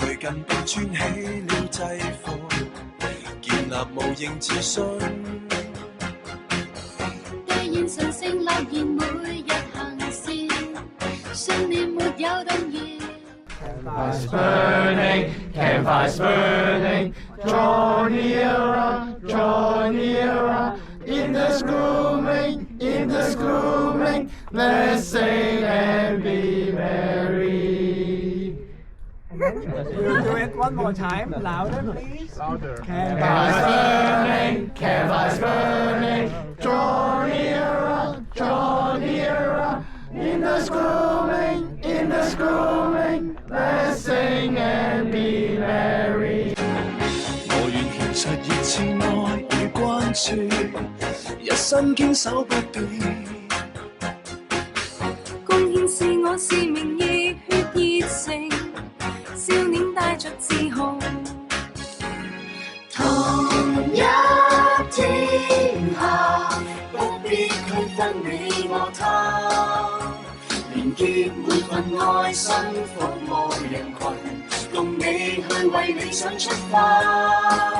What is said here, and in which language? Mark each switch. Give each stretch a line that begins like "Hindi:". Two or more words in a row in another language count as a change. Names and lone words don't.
Cantonese: 人並穿起了制服，建立無形自信。兌現神聖諾言，每日行善，信念沒有動搖。
English: Campfires burning, campfires burning, draw nearer, draw nearer. In the gloaming, in the gloaming, let's sing and be merry. We'll do it one more time, louder please. Louder. Campfires burning, campfires burning, draw nearer, draw nearer. In the gloaming, in the gloaming, let's sing and be merry.
Cantonese: 我願獻出熱情愛與關注，一生堅守不變。貢獻是我使命，熱血熱誠，少年帶着自豪。同一天下，不必區分你我他，連結每份愛心，服務人群，共你去為理想出發。